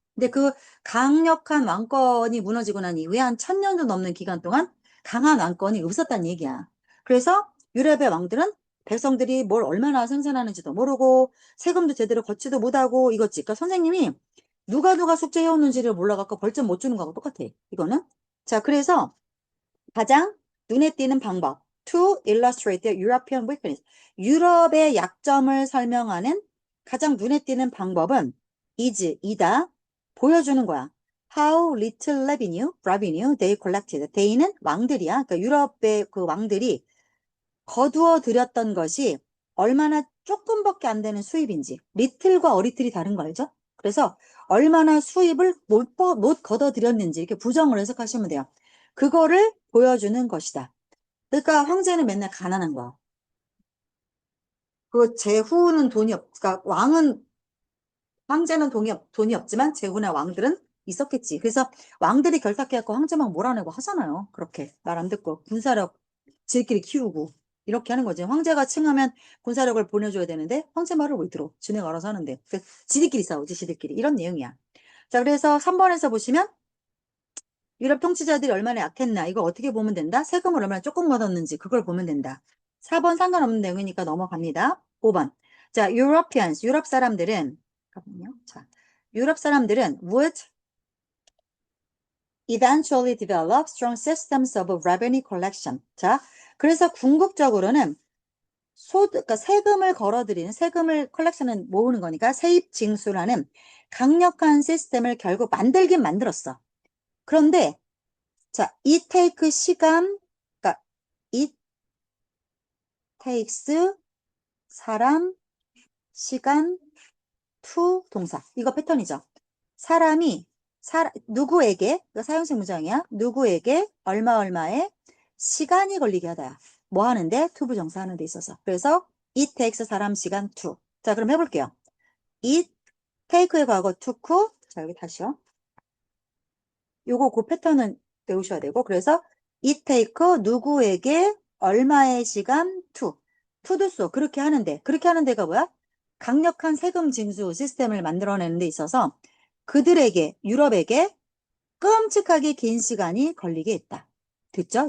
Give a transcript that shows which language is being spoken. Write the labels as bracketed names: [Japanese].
[Korean] 근데 그 강력한 왕권이 무너지고 난 이후에 한 1000년도 넘는 기간 동안 강한 왕권이 없었다는 얘기야. 그래서 유럽의 왕들은 백성들이 뭘 얼마나 생산하는지도 모르고 세금도 제대로 걷지도 못하고 이거지. 그러니까 선생님이 누가 숙제 해오는지를 몰라갖고 벌점 못 주는 거하고 똑같아. 이거는. 자, 그래서 가장 눈에 띄는 방법. [English] To illustrate the European weakness. [Korean] 유럽의 약점을 설명하는 가장 눈에 띄는 방법은 이다. 보여주는 거야. [English] How little revenue they collected. [Korean] they는 왕들이야. 그러니까 유럽의 그 왕들이 거두어 들였던 것이 얼마나 조금밖에 안 되는 수입인지. 리틀과 어리틀이 다른 거 알죠? 그래서 얼마나 수입을 못 거둬 들였는지 이렇게 부정을 해석하시면 돼요. 그거를 보여주는 것이다. 그러니까 황제는 맨날 가난한 거야. 그 제후는 그러니까 황제는 돈이 없지만 제후나 왕들은 있었겠지. 그래서 왕들이 결탁해갖고 황제 막 몰아내고 하잖아요. 그렇게 말 안 듣고 군사력 지들끼리 키우고 이렇게 하는 거지. 황제가 칭하면 군사력을 보내줘야 되는데 황제 말을 왜 들어? 지네가 알아서 하는데. 그래서 지들끼리 싸우지, 지들끼리. 이런 내용이야. 자, 그래서 3번에서 보시면 유럽 통치자들이 얼마나 약했나 이거 어떻게 보면 된다? 세금을 얼마나 조금 걷었는지 그걸 보면 된다. 4번 상관없는 내용이니까 넘어갑니다. 5번. 자, Europeans, 유럽 사람들은 잠깐만요. 자, 유럽 사람들은 [English] would eventually develop strong systems of revenue collection. [Korean] 자, 그래서 궁극적으로는 그러니까 세금을 걸어들이는 세금을 컬렉션은 모으는 거니까 세입 징수라는 강력한 시스템을 결국 만들긴 만들었어. 그런데 자, it take 시간, 그러니까 [English] it takes [Korean] 사람, 시간, to 동사. 이거 패턴이죠. 사람이 누구에게, 이거 사용식 문장이야. 누구에게 얼마의 시간이 걸리게 하다. 뭐 하는데? to 부정사 하는 데 있어서. 그래서 it takes 사람, 시간, to. 자, 그럼 해볼게요. it take의 과거 took. 자, 여기 다시요. 요거 그 패턴은 외우셔야 되고 그래서 it take 누구에게 얼마의 시간 to 도 써. 그렇게 하는 데가 뭐야? 강력한 세금 징수 시스템을 만들어내는 데 있어서 그들에게, 유럽에게 끔찍하게 긴 시간이 걸리게 했다. 됐죠?